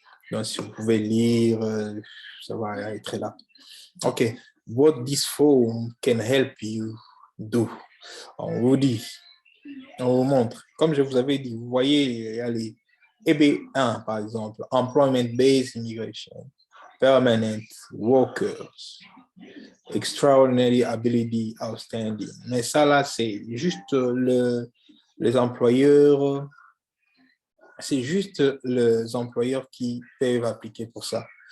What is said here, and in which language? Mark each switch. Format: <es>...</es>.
<fr>Donc, si vous pouvez lire, ça va être là. OK.</fr> <en>What this form can help you do.</en> <fr>On vous dit, on vous montre. Comme je vous avais dit, vous voyez, il y a les EB1, par exemple,</fr> <en>Employment-Based Immigration, Permanent Workers, Extraordinary Ability Outstanding.</en> <fr>Mais ça, là, c'est juste les employeurs, c'est juste les employeurs qui peuvent appliquer pour ça.</fr>